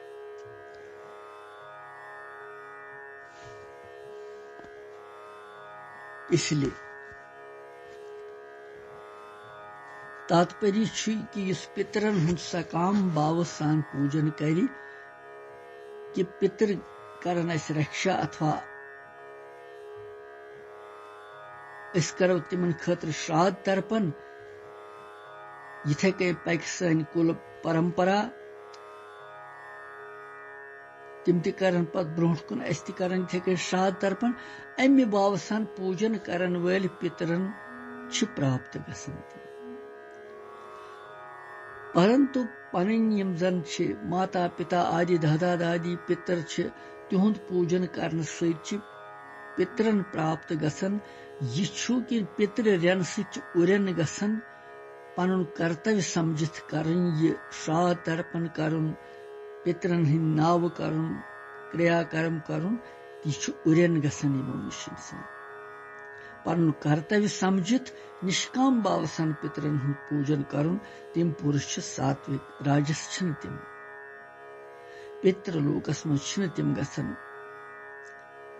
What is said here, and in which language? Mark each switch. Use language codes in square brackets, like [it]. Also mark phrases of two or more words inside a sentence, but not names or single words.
[ks] इसलिए तात्पर्य कि इस पितरन हुंद सकाम भाव सान पूजन करी कि पितर करन रक्षा अथवा करो तिमन खतर श्राद्ध तर्पण इथे कई पक सन कुल परंपरा तिम करन पत ब्रोह कुन करन इथे कई श्राद्ध तर्पण अम्य भाव सान पूजन करन वल पितरन प्राप्त गसन परंतु पन यम जन माता पिता आदि दादा दादी पितर तिहुंद पूजन करन सत पितरन प्राप्त गसन यह कि पितर रेन उन गसन पन कर्तव्य समझित करन यह श्राद्ध तर्पण करन पितरन हिंद नाव करन क्रियाकर्म करन यह उन गसन मनुष्य पन कर्तव्य समझित निष्काम भाव सन पितरन हुंद पूजन करन तिम पुरुष सात्विक राजस तिम पितृलोकस मज तिम गसन